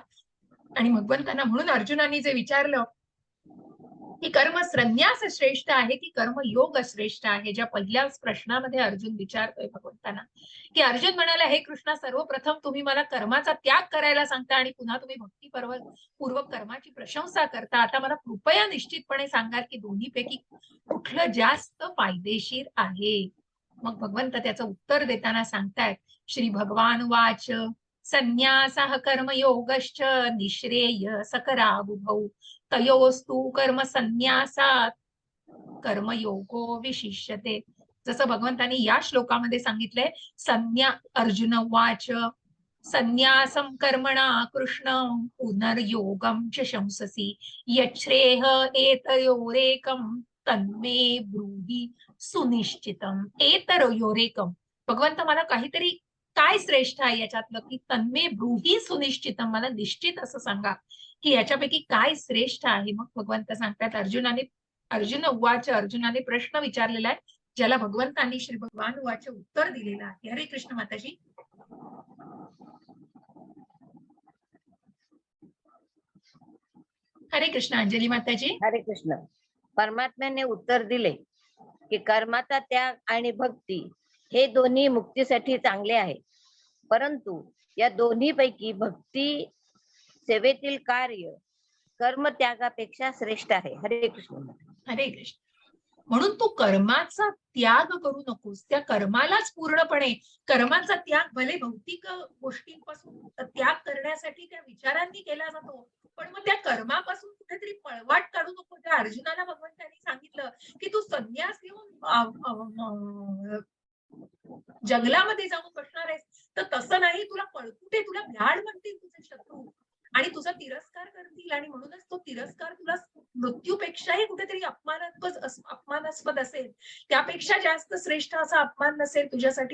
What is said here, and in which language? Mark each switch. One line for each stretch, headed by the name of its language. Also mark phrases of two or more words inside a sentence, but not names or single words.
Marathi: आणि भगवंतांना म्हणून अर्जुनांनी जे विचारलं की कर्म संन्यास श्रेष्ठ आहे की कर्म योग श्रेष्ठ आहे, ज्या पहिल्याच प्रश्नामध्ये अर्जुन विचारतोय भगवंतांना, की अर्जुन म्हणाला, हे कृष्णा, सर्वप्रथम तुम्ही मला कर्माचा त्याग करायला सांगता आणि पुन्हा तुम्ही भक्तीपूर्वक कर्माची प्रशंसा करता. आता मला कृपया निश्चितपणे सांगाल की दोन्हीपैकी कुठलं जास्त फायदेशीर आहे. मग भगवंत त्याचं उत्तर देताना सांगतायत,
Sanskrit: श्री भगवान वाच संन्यासः कर्मयोगश्च निःश्रेय सकराबुभौ तयोस्तु कर्म संन्यासात कर्मयोगो विशिष्यते.
Marathi: जसं भगवंतांनी या श्लोकामध्ये सांगितलंय,
Sanskrit: अर्जुन वाच संन्यासम कर्मणा कृष्ण पुनर्योगम च शंससी यच्छ्रेह एतयोरेकम तन्मे ब्रूहि सुनिश्चितम. एतयोरेकम,
Marathi: भगवंत मला काहीतरी काय श्रेष्ठ आहे याच्यातलं, की
Sanskrit: तन्मे ब्रूहि सुनिश्चितम,
Marathi: मला निश्चित असं सांगा की याच्यापैकी काय श्रेष्ठ आहे. मग भगवंत सांगतात,
Sanskrit: अर्जुन उवाच,
Marathi: अर्जुनाने प्रश्न विचारलेला आहे, ज्याला भगवंतांनी
Sanskrit: श्री भगवान उवाच
Marathi: उत्तर दिलेलं आहे. हरे कृष्ण माताजी. हरे कृष्ण अंजली माताजी. हरे कृष्ण. परमात्म्याने उत्तर दिले की कर्माचा त्याग आणि भक्ती हे दोन्ही मुक्तीसाठी चांगले आहे, परंतु या दोन्ही पैकी भक्ती सेवेतील कार्य कर्म त्यागापेक्षा श्रेष्ठ आहे. हरे कृष्ण. हरे कृष्ण. म्हणून तू कर्माचा त्याग करू नकोस, त्या कर्मालाच पूर्णपणे, कर्माचा त्याग भले भौतिक गोष्टींपासून त्याग करण्यासाठी त्या विचारांनी केला जातो, पण मग त्या कर्मापासून कुठेतरी पळवाट काढू नको. त्या अर्जुनाला भगवंतांनी सांगितलं की तू संन्यास घेऊन जंगलामध्ये जाऊन बसणार आहेस, तर तसं नाही, तुला पळकुटे, तुला भ्याड म्हणतील तुझे शत्रू आणि तुझा तिरस्कार करतील, आणि म्हणूनच तो तिरस्कार तुला मृत्यूपेक्षाही कुठेतरी अपमानास्पद असेल, त्यापेक्षा जास्त श्रेष्ठ असा अपमान नसेल तुझ्यासाठी.